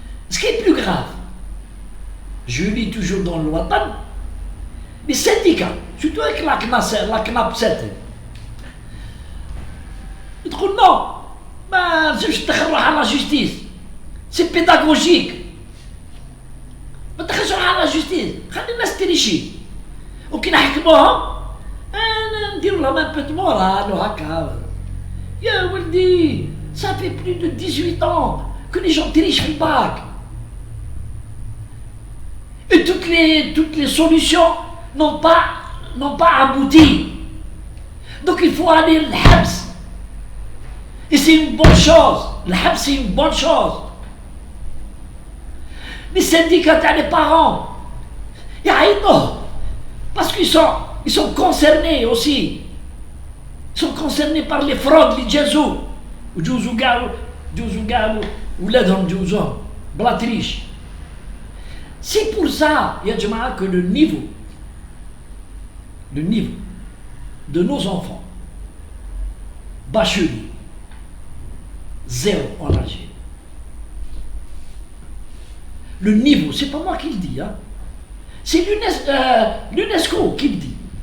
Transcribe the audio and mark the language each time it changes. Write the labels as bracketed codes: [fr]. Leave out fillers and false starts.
[fr] Ce qui est plus grave, je lis toujours dans le Watan, les syndicats, surtout avec la CNAP 7, ils disent non, je vais à la justice, c'est pédagogique. [ar] ما تدخلش على justice, خلي الناس تريشي وكي نحكموهم نديروا لهم [fr] un peu de morale [ar] وهكا. يا ولدي [fr] ça fait plus de 18 ans que les gens trichent le bac. Et toutes les solutions n'ont pas abouti. Donc il faut aller le Habs. Et c'est une bonne chose. Le Habs c'est une bonne chose. Les syndicats des parents, parce qu'ils sont concernés aussi. Ils sont concernés par les fraudes, les jazou. [ar] وجوزوا قالوا ولادهم جوزوهم بلا triche. [fr] C'est pour ça, ya Jama'a, que le niveau de nos enfants bacheliers, 0 en Algérie. Le niveau, c'est pas moi qui le dis, hein. C'est l'UNESCO qui le dit.